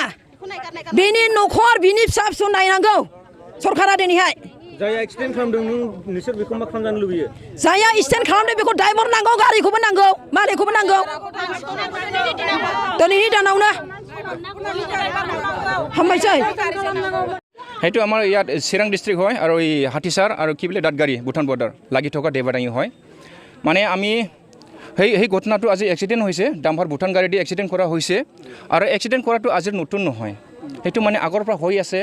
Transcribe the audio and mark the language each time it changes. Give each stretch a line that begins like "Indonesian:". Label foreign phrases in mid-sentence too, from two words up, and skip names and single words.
Bodo: बेनि न'खर बिनि फिसा फिसौ नायनांगौ सरकारा दिनैहाय। जाया एक्सिडेन्ट खालामदों नोंसोर बेखौ मा खालामजानो लुबैयो? जाया एक्सिडेन्ट खालामदों बेखौ ड्राइभार नांगौ, गारिखौबो नांगौ, मालिकखौबो नांगौ। दिनैनि दानावनो हामबायसै।
Assamese: সেইটো আমাৰ ইয়াত চিৰাং ডিষ্ট্ৰিক্ট হয় আৰু এই হাতীচাৰ আৰু কি বোলে দাঁতগাড়ী ভূটান বৰ্ডাৰ লাগি থকা দেৱাদাঙি হয়। মানে আমি সেই ঘটনাটো আজি এক্সিডেণ্ট হৈছে। ডাম্পাৰ ভূটান গাড়ী দি এক্সিডেণ্ট কৰা হৈছে আৰু এক্সিডেণ্ট কৰাটো আজিৰ নতুন নহয়। সেইটো মানে আগৰ পৰা হৈ আছে।